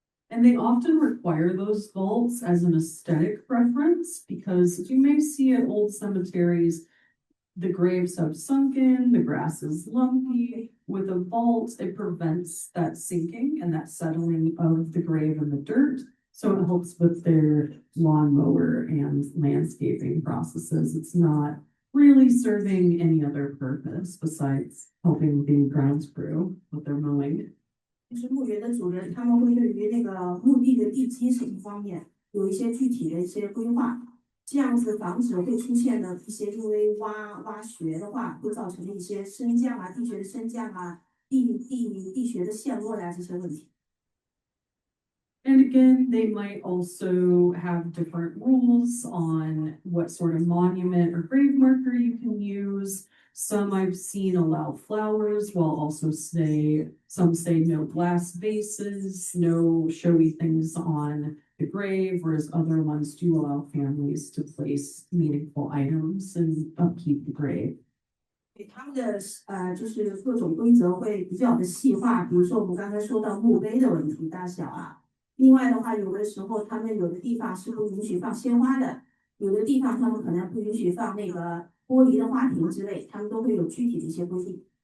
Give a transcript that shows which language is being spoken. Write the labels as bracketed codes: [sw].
[en] And they often require those vaults as an aesthetic preference because you may see at old cemeteries, the graves have sunken, the grass is lumpy. With a vault, it prevents that sinking and that settling of the grave in the dirt. So it helps with their lawnmower and landscaping processes. It's not really serving any other purpose besides helping the grounds crew with their mowing. [zh] 就是墓园的主人，他们会对于那个墓地的地基什么方面有一些具体的一些规划，这样子防止会出现的一些因为挖掘的话，会造成的一些升降啊、地穴的升降啊、地穴的陷落呀、这些问题。 [en] And again, they might also have different rules on what sort of monument or grave marker you can use. Some I've seen allow flowers, while also some say no glass vases, no showy things on the grave, whereas other ones do allow families to place meaningful items and upkeep the grave. [zh] 他们的就是各种规则会比较的细化，比如说我们刚才说到墓碑的问题大小啊。另外的话，有的时候他们有的地方是不允许放鲜花的，有的地方他们可能不允许放那个玻璃的花瓶之类，他们都会有具体的一些规定。